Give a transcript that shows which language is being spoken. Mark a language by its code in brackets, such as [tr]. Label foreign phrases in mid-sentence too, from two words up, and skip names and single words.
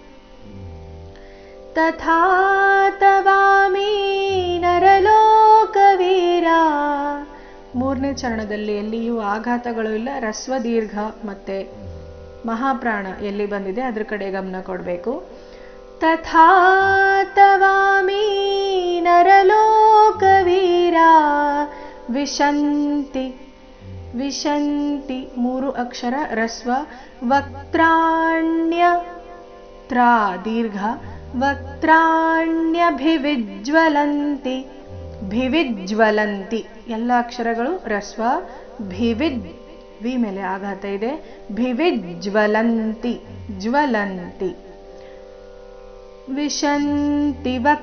[sa] ತಥಾ ತವಾಮಿ ನರಲೋಕವೀರ [kn] ಮೂರನೇ ಚರಣದಲ್ಲಿ ಎಲ್ಲಿಯೂ ಆಘಾತಗಳು ಇಲ್ಲ ರಸ್ವ ದೀರ್ಘ ಮತ್ತೆ ಮಹಾಪ್ರಾಣ ಎಲ್ಲಿ ಬಂದಿದೆ ಅದ್ರ ಕಡೆ ಗಮನ ಕೊಡಬೇಕು [sa] ತಥಾ ತವಾಮಿ ನರಲೋಕವೀರ ವಿಶಂತಿ ವಿಶಂತಿ [kn] ಮೂರು ಅಕ್ಷರ ರಸ್ವ ವಕ್ತ್ರಾಣ್ಯ ತ್ರಾ ದೀರ್ಘ [sa] ವಕ್ತ್ರಾಣ್ಯಭಿವಿಜ್ವಲಂತಿ ಭಿವಿಜ್ವಲಂತಿ [kn] ಎಲ್ಲ ಅಕ್ಷರಗಳು ರಸ್ವ ಭಿವಿಜ್ ವಿ ಮೇಲೆ ಆಘಾತ ಇದೆ [sa] ಭಿವಿಜ್ವಲಂತಿ ಜ್ವಲಂತಿ ವಿಶಂತಿ